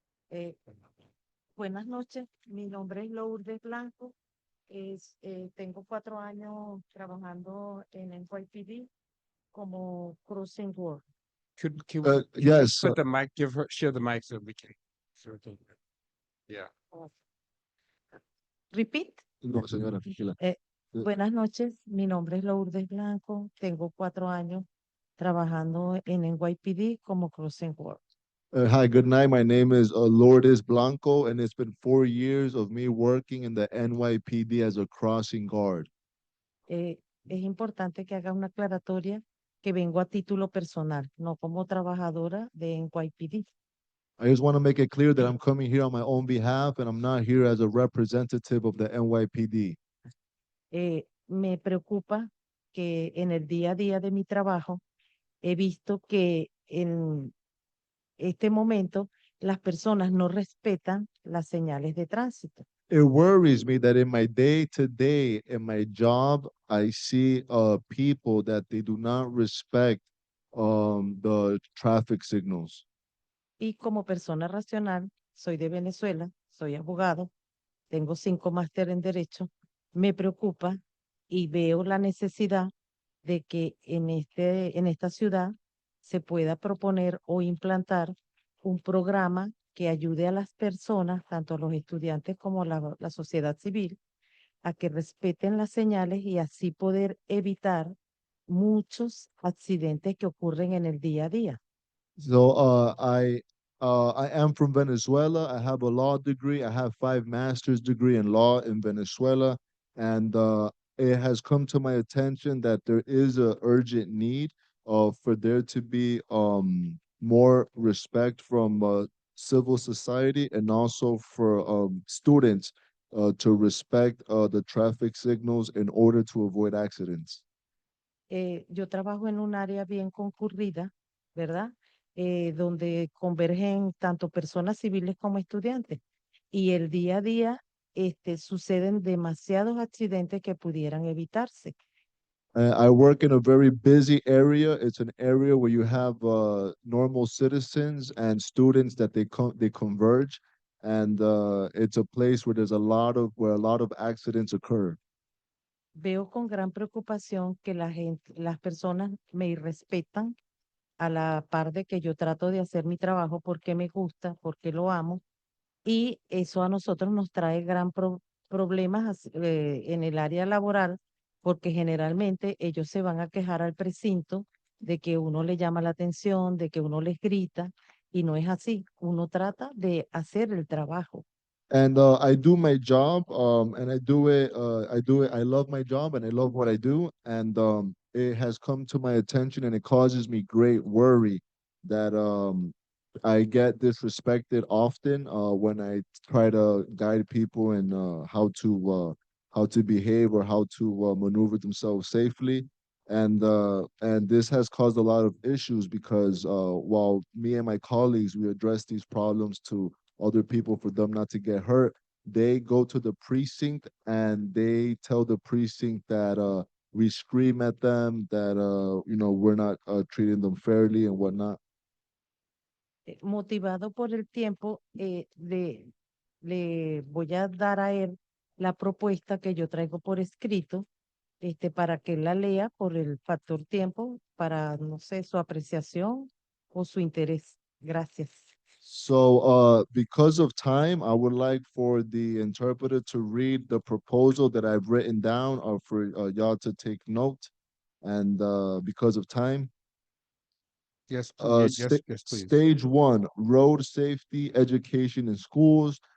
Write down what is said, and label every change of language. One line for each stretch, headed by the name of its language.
Spanish: Eh, Buenas noches, mi nombre es Lourdes Blanco. Tengo 4 años trabajando en NYPD como crossing guard.
English: Can yes, put the mic, share the mic so we can. Yeah. Repeat.
Spanish: No, señora, tranquila. Buenas noches, mi nombre es Lourdes Blanco. Tengo 4 años trabajando en NYPD como crossing guard.
English: Hi, good night. My name is Lourdes Blanco, and it's been 4 years of me working in the NYPD as a crossing guard.
Spanish: Es importante que haga una aclaratoria que vengo a título personal, no como trabajadora de NYPD.
English: I just want to make it clear that I'm coming here on my own behalf, and I'm not here as a representative of the NYPD.
Spanish: Me preocupa que en el día a día de mi trabajo he visto que en este momento las personas no respetan las señales de tránsito.
English: It worries me that in my day-to-day, in my job, I see people that they do not respect the traffic signals.
Spanish: Y como persona racional, soy de Venezuela, soy abogado, tengo 5 máster en Derecho, me preocupa y veo la necesidad de que en esta ciudad se pueda proponer o implantar un programa que ayude a las personas, tanto a los estudiantes como la sociedad civil, a que respeten las señales y así poder evitar muchos accidentes que ocurren en el día a día.
English: So I am from Venezuela. I have a law degree. I have 5 master's degree in law in Venezuela, and it has come to my attention that there is a urgent need for there to be more respect from civil society and also for students to respect the traffic signals in order to avoid accidents.
Spanish: Yo trabajo en un área bien concurrida ¿verdad? Donde convergen tanto personas civiles como estudiantes. Y el día a día suceden demasiados accidentes que pudieran evitarse.
English: I work in a very busy area. It's an area where you have normal citizens and students that they converge, and it's a place where there's a lot of accidents occur.
Spanish: Veo con gran preocupación que las personas me irrespetan a la par de que yo trato de hacer mi trabajo porque me gusta, porque lo amo, y eso a nosotros nos trae problemas en el área laboral, porque generalmente ellos se van a quejar al precinto de que uno le llama la atención, de que uno les grita, y no es así. Uno trata de hacer el trabajo.
English: And I do my job, and I do it. I love my job, and I love what I do. And it has come to my attention, and it causes me great worry that I get disrespected often when I try to guide people in how to behave or how to maneuver themselves safely. And this has caused a lot of issues because while me and my colleagues we address these problems to other people for them not to get hurt, they go to the precinct and they tell the precinct that we scream at them, that we're not treating them fairly and whatnot.
Spanish: Motivado por el tiempo, le voy a dar a él la propuesta que yo traigo por escrito, para que él la lea por el factor tiempo, para, no sé, su apreciación o su interés. Gracias.
English: So because of time, I would like for the interpreter to read the proposal that I've written down or for y'all to take note. And because of time. Yes, yes, please. Stage 1, road safety education in schools.